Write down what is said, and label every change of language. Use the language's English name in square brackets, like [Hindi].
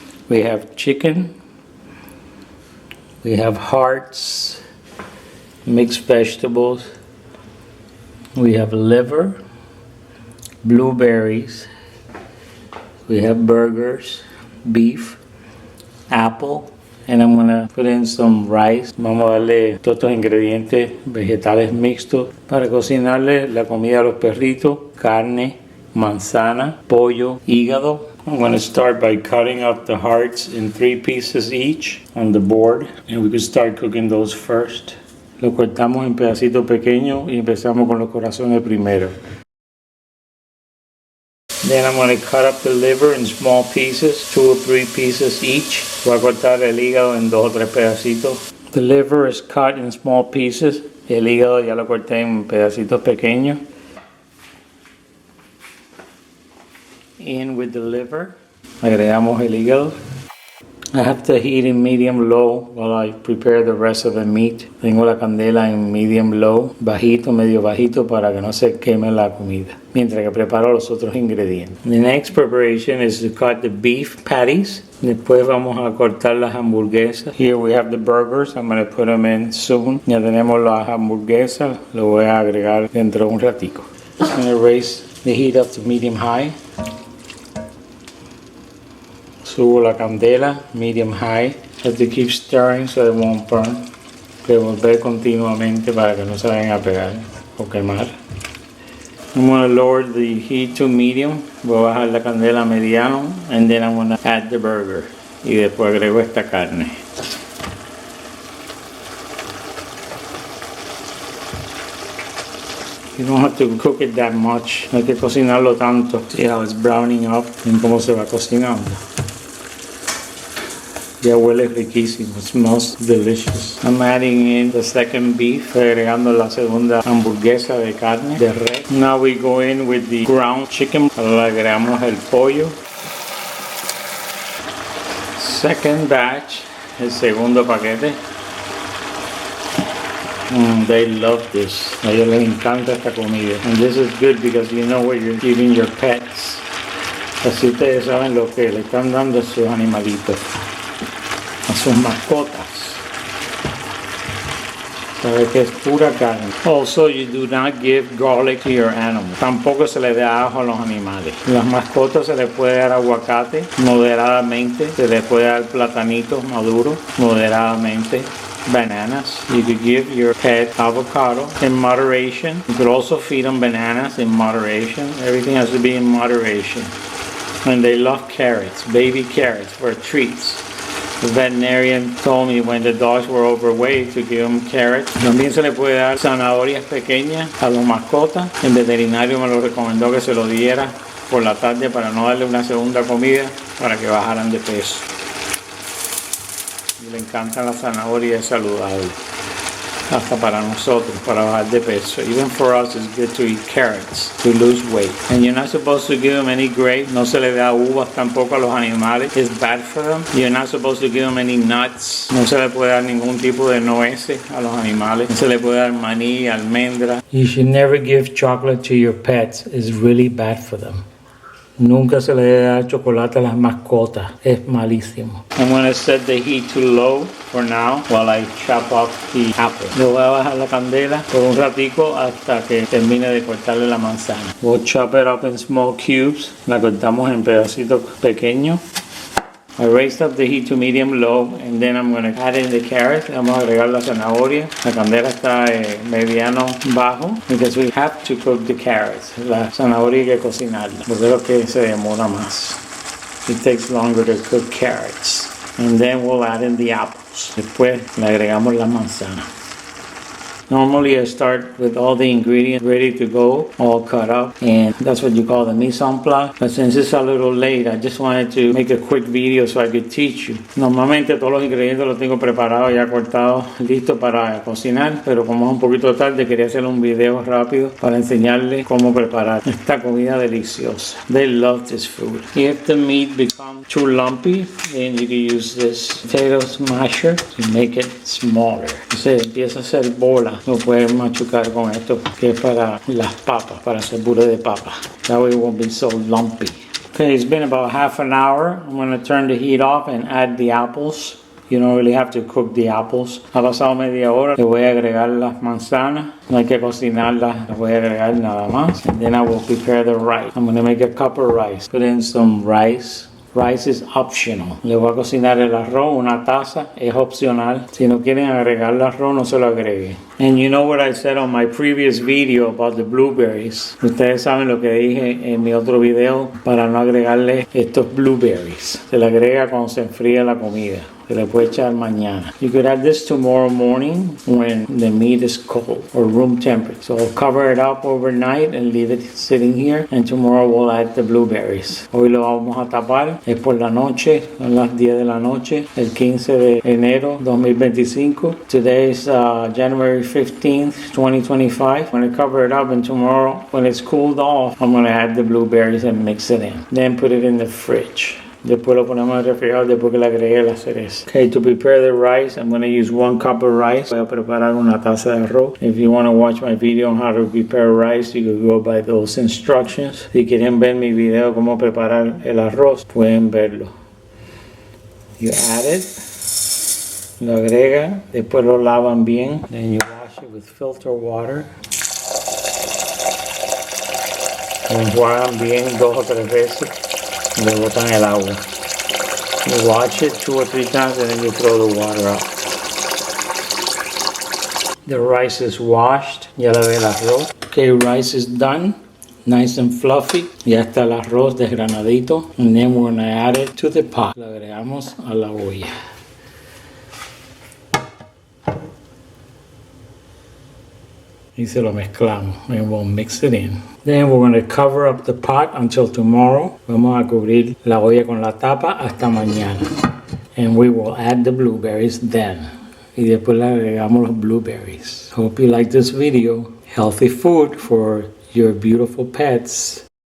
[English] We have chicken, we have hearts, mixed vegetables, we have liver, blueberries, we have burgers, beef, apple, and I'm going to put in some rice. [Spanish] Vamos a darle todos estos ingredientes vegetales mixtos para cocinarle la comida a los perritos, carne, manzana, pollo, hígado. [English] I'm going to start by cutting up the hearts in 3 pieces each on the board, and we could start cooking those first. [Spanish] Lo cortamos en pedacitos pequeños y empezamos con los corazones primero. [English] Then I'm going to cut up the liver in small pieces, 2 or 3 pieces each. [Spanish] Voy a cortar el hígado en 2 o 3 pedacitos. [English] The liver is cut in small pieces. [Spanish] El hígado ya lo corté en pedacitos pequeños. [English] In with the liver. [Spanish] Agregamos el hígado. [English] I have to heat in medium-low while I prepare the rest of the meat. [Spanish] Tengo la candela en medium-low, bajito, medio bajito, para que no se queme la comida, mientras que preparo los otros ingredientes. [English] The next preparation is to cut the beef patties. [Spanish] Después vamos a cortar las hamburguesas. [English] Here we have the burgers. I'm going to put them in soon. [Spanish] Ya tenemos las hamburguesas. Lo voy a agregar dentro de un ratico. [English] I'm going to raise the heat up to medium-high. [Spanish] Subo la candela, [English] medium high. Have to keep stirring so it won't burn. [Spanish] Revolver continuamente para que no se vayan a pegar o quemar. [English] I'm going to lower the heat to medium. [Spanish] Voy a bajar la candela a mediano. [English] And then I'm going to add the burger. [Spanish] Y después agrego esta carne. [English] You don't have to cook it that much. [Spanish] No hay que cocinarlo tanto. [English] See how it's browning up. [Spanish] Ven cómo se va cocinando. Ya huele riquísimo. [English] It smells delicious. I'm adding in the second beef. [Spanish] Estoy agregando la segunda hamburguesa de carne de res. [English] Now we go in with the ground chicken. [Spanish] Ahora agregamos el pollo. [English] Second batch. [Spanish] El segundo paquete. [English] They love this. [Spanish] A ellos les encanta esta comida. [English] And this is good because you know what you're giving your pets. [Spanish] Así ustedes saben lo que le están dando a sus animalitos, a sus mascotas. Sabe que es pura carne. [English] Also, you do not give garlic to your animals. [Spanish] Tampoco se le da ajo a los animales. Las mascotas se les puede dar aguacate moderadamente. Se les puede dar platanitos maduros moderadamente. [English] Bananas. You could give your pet avocado in moderation. You could also feed them bananas in moderation. Everything has to be in moderation. And they love carrots, baby carrots for treats. The veterinarian told me when the dogs were overweight to give them carrots. [Spanish] También se le puede dar zanahorias pequeñas a los mascotas. El veterinario me lo recomendó que se lo diera por la tarde para no darle una segunda comida para que bajaran de peso. Y le encantan las zanahorias saludables. Hasta para nosotros, para bajar de peso. [English] Even for us, it's good to eat carrots to lose weight. And you're not supposed to give them any grapes. [Spanish] No se le da uvas tampoco a los animales. [English] It's bad for them. You're not supposed to give them any nuts. [Spanish] No se le puede dar ningún tipo de nueces a los animales. No se le puede dar maní, almendra. [English] You should never give chocolate to your pets. It's really bad for them. [Spanish] Nunca se le debe dar chocolate a las mascotas. Es malísimo. [English] I'm going to set the heat to low for now while I chop up the apple. [Spanish] Le voy a bajar la candela por un ratico hasta que termine de cortarle la manzana. [English] We'll chop it up in small cubes. [Spanish] La cortamos en pedacitos pequeños. [English] I raised up the heat to medium low and then I'm going to add in the carrots. [Spanish] Vamos a agregar la zanahoria. La candela está mediano bajo [English] because we have to cook the carrots. [Spanish] La zanahoria hay que cocinarla porque es lo que se demora más. [English] It takes longer to cook carrots. And then we'll add in the apples. [Spanish] Después le agregamos la manzana. [English] Normally I start with all the ingredients ready to go, all cut up, and that's what you call the mise en place. But since it's a little late, I just wanted to make a quick video so I could teach you. [Spanish] Normalmente todos los ingredientes los tengo preparados, ya cortados, listos para cocinar, pero como es un poquito tarde, quería hacer un video rápido para enseñarles cómo preparar esta comida deliciosa. [English] They love this food. If the meat becomes too lumpy, then you can use this potato smasher to make it smaller. [Spanish] Se empieza a hacer bola. Lo puedes machucar con esto que es para las papas, para hacer puré de papa. [English] That way it won't be so lumpy. Okay, it's been about half an hour. I'm going to turn the heat off and add the apples. You don't really have to cook the apples. [Spanish] Ha pasado media hora. Le voy a agregar las manzanas. No hay que cocinarlas. Las voy a agregar nada más. [English] And then I will prepare the rice. I'm going to make a cup of rice. Put in some rice. Rice is optional. [Spanish] Le voy a cocinar el arroz, una taza, es opcional. Si no quieren agregar el arroz, no se lo agreguen. [English] And you know what I said on my previous video about the blueberries. [Spanish] Ustedes saben lo que dije en mi otro video para no agregarle estos blueberries. Se le agrega cuando se enfría la comida. Se le puede echar mañana. [English] You could add this tomorrow morning when the meat is cold or room temperature. So I'll cover it up overnight and leave it sitting here. And tomorrow we'll add the blueberries. [Spanish] Hoy lo vamos a tapar. Es por la noche. Son las 10 de la noche. El 15 de enero 2025. [English] Today is January 15th, 2025. I'm going to cover it up and tomorrow when it's cooled off, I'm going to add the blueberries and mix it in. Then put it in the fridge. [Spanish] Después lo ponemos en el refrigerador después que le agregué la cereza. [English] Okay, to prepare the rice, I'm going to use 1 cup of rice. [Spanish] Voy a preparar una taza de arroz. [English] If you want to watch my video on how to prepare rice, you can go by those instructions. [Spanish] Si quieren ver mi video cómo preparar el arroz, pueden verlo. [English] You add it. [Spanish] Lo agrega. Después lo lavan bien. [English] Then you wash it with filter water. [Spanish] Lo enjuagan bien 2 o 3 veces. Le botan el agua. [English] You wash it 2 or 3 times and then you throw the water out. The rice is washed. [Spanish] Ya la ve el arroz. [English] Okay, rice is done. Nice and fluffy. [Spanish] Ya está el arroz desgranadito. [English] And then we're going to add it to the pot. [Spanish] Lo agregamos a la olla. Y se lo mezclamos. [English] And we'll mix it in. Then we're going to cover up the pot until tomorrow. [Spanish] Vamos a cubrir la olla con la tapa hasta mañana. [English] And we will add the blueberries then. [Spanish] Y después le agregamos los blueberries. [English] Hope you like this video. Healthy food for your beautiful pets.